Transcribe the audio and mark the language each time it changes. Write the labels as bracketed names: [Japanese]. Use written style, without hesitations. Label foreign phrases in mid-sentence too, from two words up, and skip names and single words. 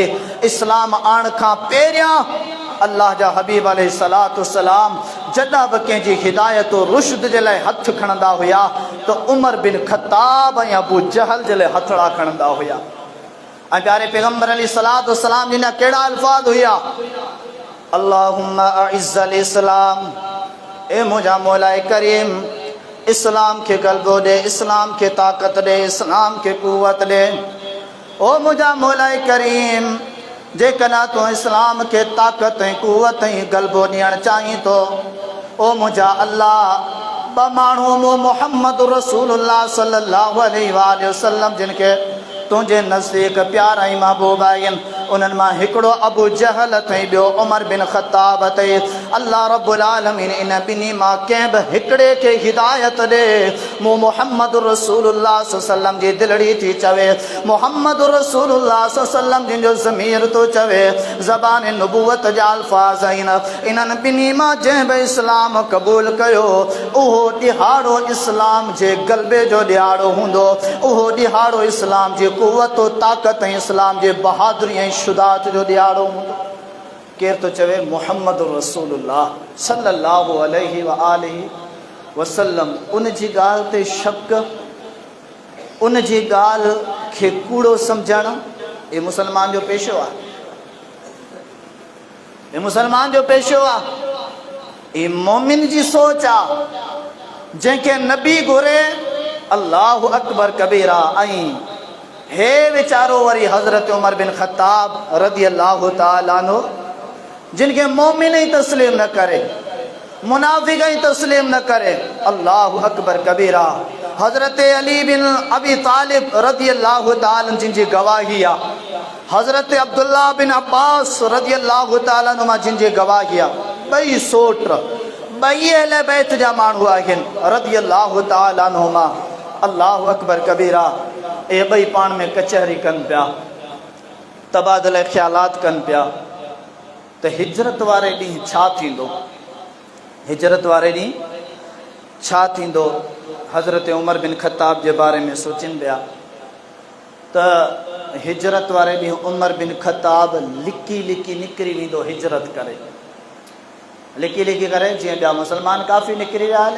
[Sindhi] इस्लाम आण खां पहिरियां अल्लाह जा हबीब [Arabic] عليه الصلاة والسلام [Sindhi] जॾहिं बि कंहिंजी हिदायत रुशद जे लाइ हथु खणंदा हुया त उमर बिन ख़त्ताब ऐं अबू जहल जे लाइ हथड़ा खणंदा हुया। ऐं प्यारे पैगम्बर [Arabic] عليه الصلاة والسلام [Sindhi] जिन कहिड़ा अल्फाज़ हुया, [Arabic] اللهم أعز الإسلام, [Sindhi] ए मुंहिंजा मौलाए करीम इस्लाम के गलबो दे, इस्लाम के ताकत दे, इस्लाम के कुव्वत दे। ओ मुंहिंजा मौलाए करीम जेकॾहिं तूं इस्लाम के ताक़त ऐं कुव्वत ऐं गलबो ॾियणु चाहीं थो, ओ मुंहिंजा अल्लाह ॿ माण्हू मूं मुहम्मद रसूलुल्लाह [Arabic] صلى الله عليه وسلم [Sindhi] जिन खे तुंहिंजे नज़दीक प्यारा ऐं महबूब आहिनि, उन्हनि मां हिकिड़ो अबू जहल अथई, ॿियो उमर बिन ख़त्ताब अथई। [Arabic] الله رب العالمين [Sindhi] इन ॿिन्ही मां कंहिं बि हिकिड़े खे हिदायत ॾे। मूं मुहम्मद रसूलुल्लाह सल्लल्लाहु जी दिलड़ी थी चवे, मुहम्मद रसूलुल्लाह सल्लल्लाहु जिन जो ज़मीर थो चवे, ज़बान नबूवत जा अल्फाज़ आहिनि। इन्हनि ॿिन्ही मां जंहिं बि इस्लाम क़बूल कयो उहो ॾिहाड़ो इस्लाम जे गलबे जो ॾिहाड़ो हूंदो, उहो ॾिहाड़ो इस्लाम जी कुव्वत ताक़त ऐं इस्लाम जे बहादुरी ऐं शुजाअत जो ॾिहाड़ो हूंदो। केरु थो चवे मुहम्मद रसूलुल्लाह [Arabic] صلى الله عليه وآله وسلم, [Sindhi] उन जी ॻाल्हि ते शक, उन जी ॻाल्हि खे कूड़ो सम्झणु, ये मुसलमान जो पेशो आहे, ये मुसलमान जो पेशो आहे। ये मोमिन जी सोच आहे जंहिंखे नबी घुरे [Arabic] الله أكبر كبيرا. [Sindhi] ऐं हे वीचारो वरी हज़रत उमर बिन ख़त्ताब [Arabic] رضي الله تعالى عنه [Sindhi] जिनके मोमिन ही तस्लीम न करे, मुनाफिक ही तस्लीम न करे, [Arabic] الله أكبر كبيرا. [Sindhi] हज़रत अली बिन अबी तालिब [Arabic] رضي الله تعالى [Sindhi] जिनकी गवाही आहे, हज़रत अब्दुल्ला बिन अब्बास [Arabic] رضي الله تعالى عنهما [Sindhi] जिनकी गवाही आहे, ॿई सोट ॿई अहले बैत जा माण्हू आहिनि [Arabic] رضي الله تعالى عنهما. الله أكبر كبيرا. [Sindhi] ये ॿई पाण में कचहरी कनि पिया, तबादले ख़्यालात कनि पिया त हिजरत वारे ॾींहुं छा थींदो, हिजरत वारे ॾींहुं छा थींदो। हज़रत उमर बिन ख़त्ताब जे बारे में सोचनि पिया त हिजरत वारे ॾींहुं उमर बिन ख़त्ताब लिकी लिकी निकिरी वेंदो हिजरत करे, लिकी लिकी करे जीअं ॿिया मुसलमान काफ़ी निकिरी विया हलिया।